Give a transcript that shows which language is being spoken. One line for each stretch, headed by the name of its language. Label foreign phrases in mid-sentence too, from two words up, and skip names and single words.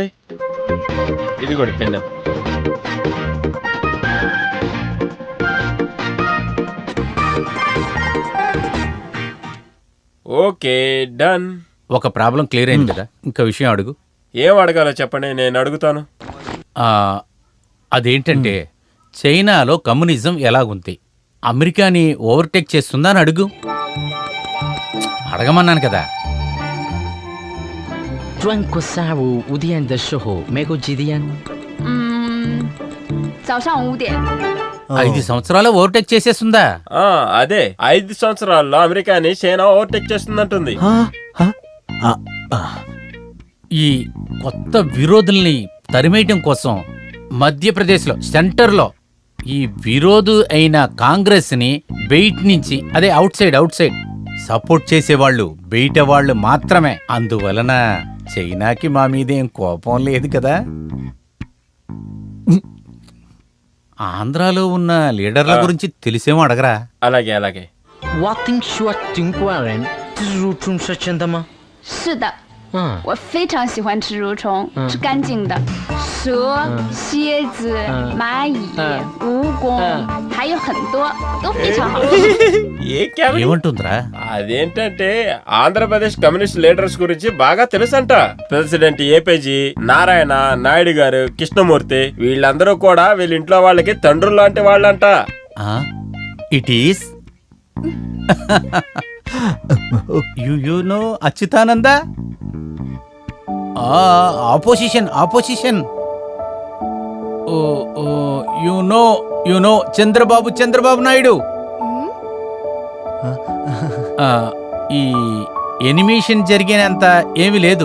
Telugu: ఇది కూడా పెన్ను.
English: okay done.
Telugu: ఒక
English: problem clear
Telugu: అయింది కదా, ఇంకా విషయం అడుగు. ఏం అడగాలో చెప్పండి, నేను అడుగుతాను. అదేంటంటే చైనాలో కమ్యూనిజం ఎలాగుంది, అమెరికాని ఓవర్టేక్ చేస్తుందా అని అడుగు. అడగమన్నాను కదా.
Chinese: 中国下午5点的时候，美国几点？早上5点。
Telugu: 5 సంవత్సరాలు ఓవర్టేక్ చేసేస్తుందా? అదే 5 సంవత్సరాల్లో అమెరికాని చైనా ఓవర్టేక్ చేస్తుందంటుంది. ఈ కొత్త విరోధుల్ని తరిమేయటం కోసం మధ్యప్రదేశ్లో సెంటర్లో ఈ విరోధు అయిన కాంగ్రెస్ ని బయట నుంచి, అదే
English: outside support
Telugu: చేసేవాళ్ళు బయట వాళ్ళు మాత్రమే. అందువలన చైనాకి మా మీదేం కోపం లేదు కదా. ఆంధ్రాలో ఉన్న లీడర్ల గురించి తెలిసేమో అడగరా. అలాగే అలాగే.
Chinese: 我听说中国人吃蠕虫是真的吗？是的，我非常喜欢吃蠕虫，是干净的。蛇、蝎子、蚂蚁、蜈蚣，还有很多都非常好吃。
Telugu: ఏమంటుందిరా? అదేంటంటే ఆంధ్రప్రదేశ్
English: communist leaders
Telugu: గురించి బాగా తెలుసంట. ప్రెసిడెంట్ ఏపీజీ నారాయణ నాయుడు గారు, కృష్ణమూర్తి, వీళ్ళందరూ కూడా వీళ్ళ ఇంట్లో వాళ్ళకి తండ్రులు లాంటి వాళ్ళంట.
English: it is you know అచ్యుతానంద, ఆపోజిషన్. you know చంద్రబాబు నాయుడు.
Telugu: ఈ ఎనిమేషన్ జరిగినంత ఏమీ లేదు.